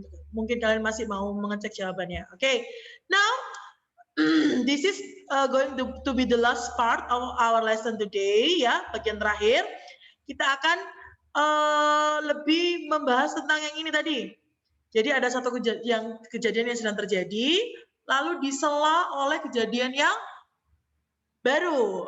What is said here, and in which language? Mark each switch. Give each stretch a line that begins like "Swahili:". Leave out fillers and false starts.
Indonesian: Mungkin kalian masih mau mengecek jawabannya. Oke.
English: Now, this is going to be the last part of our lesson today ya,
Indonesian: bagian terakhir. Kita akan lebih membahas tentang yang ini tadi. Jadi ada satu kejadian yang sedang terjadi, lalu disela oleh kejadian yang baru.